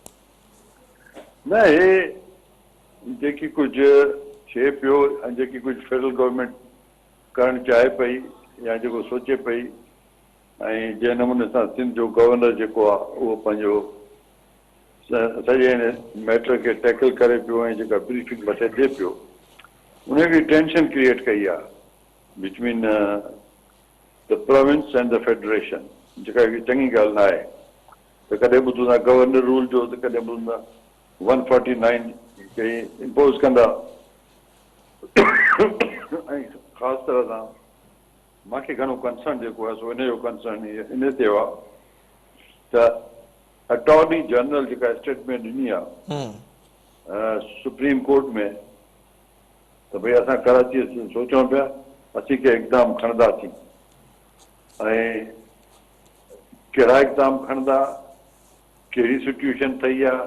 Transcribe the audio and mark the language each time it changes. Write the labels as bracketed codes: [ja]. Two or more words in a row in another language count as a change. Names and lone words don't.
[sd] न, हे जेकी कुझु थिए पियो ऐं जेकी कुझु [en] federal government [sd] करणु चाहे पई या जेको सोचे पई, ऐं जंहिं नमूने सां सिंध जो गवर्नर जेको आहे उहो पंहिंजो सॼे मैटर खे टैकल करे पियो ऐं जेका ब्रीफिंग मथे ॾिए पियो, उनखे टेंशन क्रिएट कई आहे [en] between the province and the federation, [sd] जेका कि चङी ॻाल्हि न आहे। त कॾहिं ॿुधूं था [en] governor rule [sd] जो, त कॾहिं ॿुधूं था 149 खे इम्पोज़ कंदा। ऐं ख़ासि तरह सां मूंखे घणो कंसर्न जेको आहे सो इन जो कंसर्न इन ते आहे त [en] attorney general [sd] जेका स्टेटमेंट ॾिनी आहे सुप्रीम कोर्ट में त भई असां कराची सोचूं पिया असीं के इक़दाम खणंदासीं, ऐं कहिड़ा इक़दाम खणंदा, कहिड़ी सिचुएशन ठही आहे।